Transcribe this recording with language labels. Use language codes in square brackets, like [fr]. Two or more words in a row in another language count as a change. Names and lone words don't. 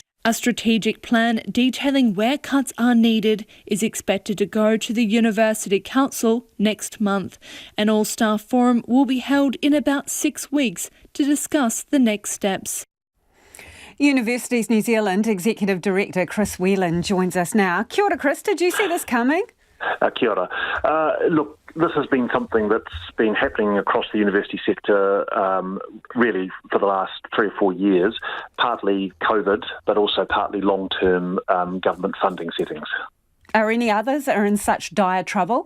[en] A strategic plan detailing where cuts are needed is expected to go to the University Council next month. An all-staff forum will be held in about 6 weeks to discuss the next steps. Universities New Zealand Executive Director Chris Whelan joins us now. [mi] Kia ora, Chris. [en] Did you see this coming? [mi] Kia ora. [en] Look, this has been something that's been happening across the university sector really for the last 3 or 4 years, partly COVID, but also partly long-term government funding settings. Are any others that are in such dire trouble?